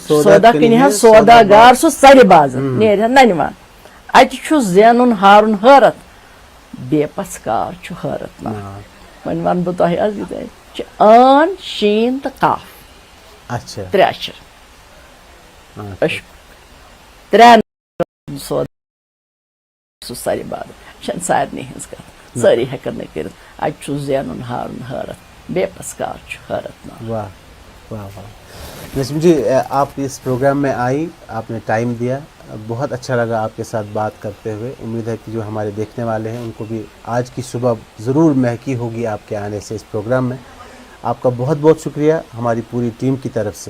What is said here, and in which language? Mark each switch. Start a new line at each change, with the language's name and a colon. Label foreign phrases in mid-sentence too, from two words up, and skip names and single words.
Kashmiri: سودا کٕنہِ ہا سوداگار سُہ ژرِ بازر نیرِ ہا ننہِ اتہِ چھُ زینُن ہارُن حٲرت بے پژھکار چھُ حٲرت ناک وۄنۍ ونہٕ بہٕ تۄہہِ آز یہِ چھِ ٲن شیٖن تہٕ کاف
Urdu: اچھا
Kashmiri: 3 اچھر ترٛٮ۪ن سودا سُہ ژرِ بازر یہِ چھنہٕ سارنٕے ہٕنٛز کتھ سٲری ہٮ۪کن نہٕ کٔرِتھ اتہِ چھُ زینُن ہارُن حٲرت بے پژھکار چھُ حٲرت ناک
Urdu: واہ واہ واہ نسیم جی آپ اس پروگرام میں آئی آپ نے ٹائم دیا بہت اچھا لگا آپ کے ساتھ بات کرتے ہوئے امید ہے کہ جو ہمارے دیکھنے والے ہیں ان کو بھی آج کی صبح ضرور مہکی ہوگی آپ کے آنے سے اس پروگرام میں آپ کا بہت بہت شکریہ ہماری پوری ٹیم کی طرف سے